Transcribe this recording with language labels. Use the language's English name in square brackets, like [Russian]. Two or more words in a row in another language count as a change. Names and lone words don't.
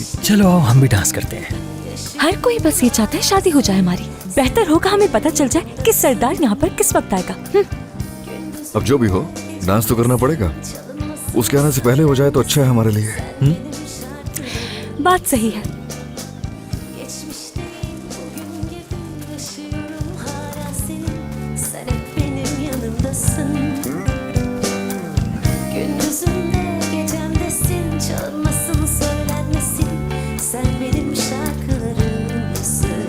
[Hindi] चलो आओ हम भी डांस करते हैं। हर कोई बस ये चाहता है शादी हो जाए हमारी। बेहतर होगा हमें पता चल जाए कि सरदार यहाँ पर किस वक्त आएगा। अब जो भी हो, डांस तो करना पड़ेगा। उसके आने से पहले हो जाए तो अच्छा है हमारे लिए। बात सही है। [Turkish] Geçmişte bugün gibi yaşıyorum hala senin. Sen hep benim yanımdasın. Gündüzümde gecemdesin. Çalınmasın söylenmesin. Sen benim şarkılarımsın.